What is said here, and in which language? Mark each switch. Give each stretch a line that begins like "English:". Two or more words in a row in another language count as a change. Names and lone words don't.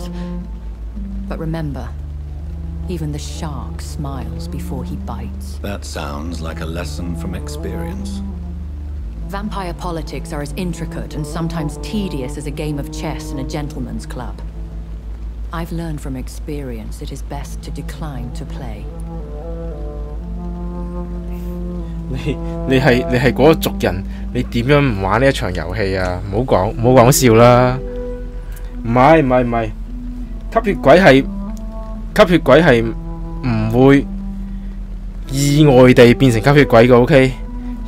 English: But remember, even the shark smiles before he bites. That sounds like a lesson from experience. Vampire politics are as intricate and sometimes tedious as a game of chess in a gentleman's club. I've learned from experience it is best to decline to play.
Cantonese: 你係嗰個族人，你點樣唔玩呢一場遊戲啊？唔好講笑啦！唔係，吸血鬼係唔會意外地變成吸血鬼嘅 ，OK？